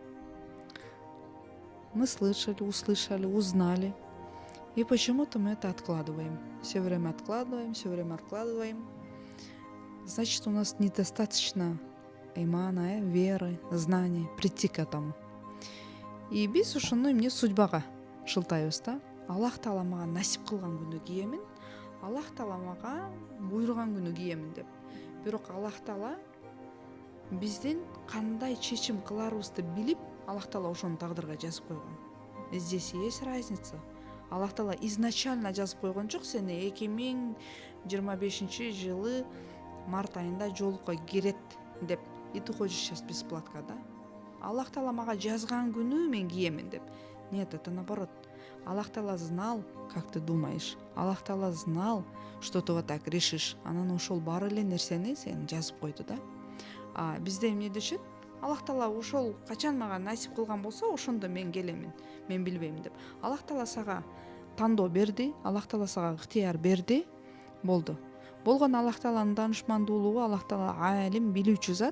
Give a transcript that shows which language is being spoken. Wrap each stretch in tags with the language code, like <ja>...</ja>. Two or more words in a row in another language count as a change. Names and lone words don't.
<ru>Мы слышали, услышали, узнали, и почему-то мы это откладываем. Все время откладываем, все время откладываем. Значит, у нас недостаточно имана, веры, знаний, прийти к этому.</ru> <ky>И биз ошону эмне судьбага шылтайбыз да. Аллах таала мага насип кылган күнү киемин, Аллах таала мага буйруган күнү киемин деп. Бирок Аллах таала биздин кандай чечим кыларыбызды билип, Аллах таала ошону тагдырга жазып койгон.</ky> <ru>Здесь есть разница.</ru> <ky>Аллах таала изначально жазып койгон жок, сени 2025 жылы март айында жолукка кирет деп.</ky> <ru>И ты хочешь сейчас бесплатно, да?</ru> <ky>Аллах таала мага жазган күнү мен киемин деп.</ky> <ru>Нет, это наоборот. Аллах таала знал, как ты думаешь. Аллах таала знал, что ты вот так решишь.</ru> <ky>Анан ошол бар эле нерсени сени жазып койду да. А бизде эмне дешет? Аллах таала ошол качан мага насип кылган болсо, ошондо мен келемин. Мен билбейм деп. Аллах таала сага тандоо берди, Аллах таала сага ыктыяр берди, болду. Болгон Аллах тааланын даанышмандуулугу, Аллах таала алим, билүүчү зат.</ky>